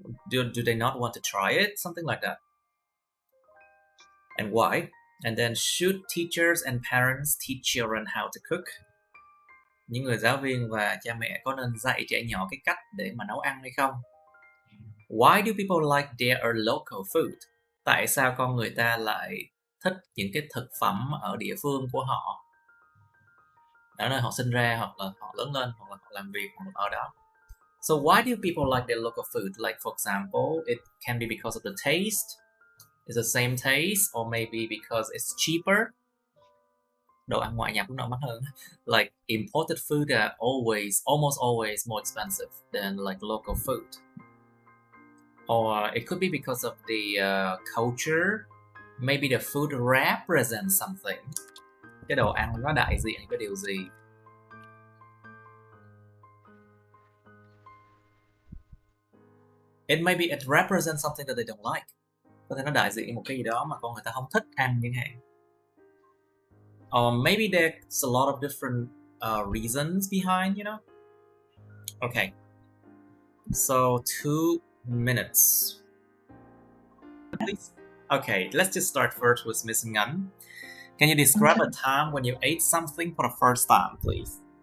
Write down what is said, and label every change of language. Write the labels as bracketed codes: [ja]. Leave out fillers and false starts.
[en] Do they not want to try it? Something like that. And why? And then, should teachers and parents teach children how to cook? [vi] Những người giáo viên và cha mẹ có nên dạy trẻ nhỏ cái cách để mà nấu ăn hay không? [en] Why do people like their local food? [vi] Tại sao con người ta lại thích những cái thực phẩm ở địa phương của họ, ở nơi họ sinh ra, hoặc là họ lớn lên, hoặc là họ làm việc ở đó? [en] So why do people like their local food? Like for example, it can be because of the taste. It's the same taste, or maybe because it's cheaper. [vi] Đồ ăn ngoại nhập cũng mắc hơn. [en] Like imported food are almost always more expensive than like local food. Or it could be because of the culture. Maybe the food represents something. [vi] Cái đồ ăn nó đại diện cái điều gì? [en] It maybe it represents something that they don't like. [vi] Có thể nó đại diện một cái gì đó mà con người ta không thích ăn chẳng hạn. [en] Or maybe there's a lot of different reasons behind, you know. Okay. So 2 minutes. Please. Okay, let's just start first with Miss Nhắn. Can you describe a time when you ate something for the first time, please?